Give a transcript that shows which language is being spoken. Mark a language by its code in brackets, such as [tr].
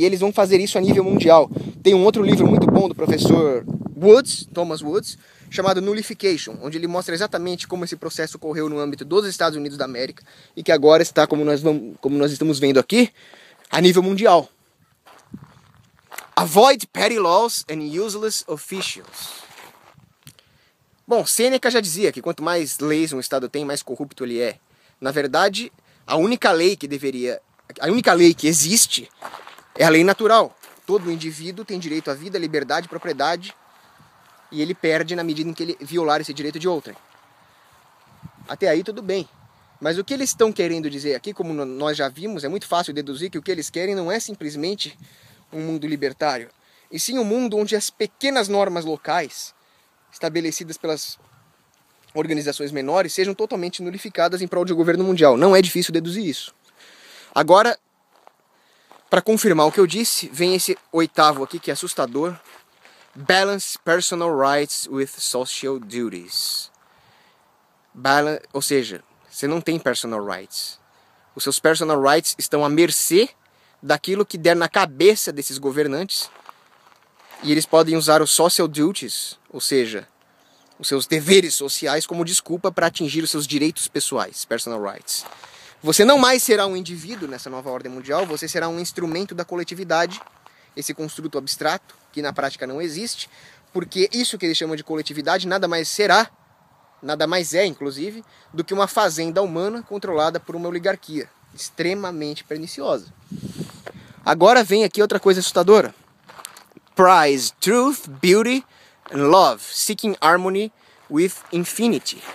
[pt] E eles vão fazer isso a nível mundial. Tem um outro livro muito bom do professor Woods, Thomas Woods, chamado Nullification, onde ele mostra exatamente como esse processo ocorreu no âmbito dos Estados Unidos da América e que agora está, como nós estamos vendo aqui, a nível mundial. [en] Avoid petty laws and useless officials. [pt] Bom, Sêneca já dizia que quanto mais leis um Estado tem, mais corrupto ele é. Na verdade, a única lei que existe é a lei natural. Todo indivíduo tem direito à vida, liberdade, propriedade, e ele perde na medida em que ele violar esse direito de outrem. Até aí tudo bem. Mas o que eles estão querendo dizer aqui, como nós já vimos, é muito fácil deduzir que o que eles querem não é simplesmente um mundo libertário, e sim um mundo onde as pequenas normas locais estabelecidas pelas organizações menores sejam totalmente nulificadas em prol de um governo mundial. Não é difícil deduzir isso. Agora, para confirmar o que eu disse, vem esse oitavo aqui que é assustador. [en] Balance personal rights with social duties. [pt] Ou seja, você não tem [en] personal rights. [pt] Os seus personal rights estão à mercê daquilo que der na cabeça desses governantes. E eles podem usar os [en] social duties, [pt] ou seja, os seus deveres sociais como desculpa para atingir os seus direitos pessoais, [en] personal rights. [pt] Você não mais será um indivíduo nessa nova ordem mundial, você será um instrumento da coletividade, esse construto abstrato, que na prática não existe, porque isso que eles chamam de coletividade nada mais é, inclusive, do que uma fazenda humana controlada por uma oligarquia, extremamente perniciosa. Agora vem aqui outra coisa assustadora. [en] Prize truth, beauty and love, seeking harmony with infinity.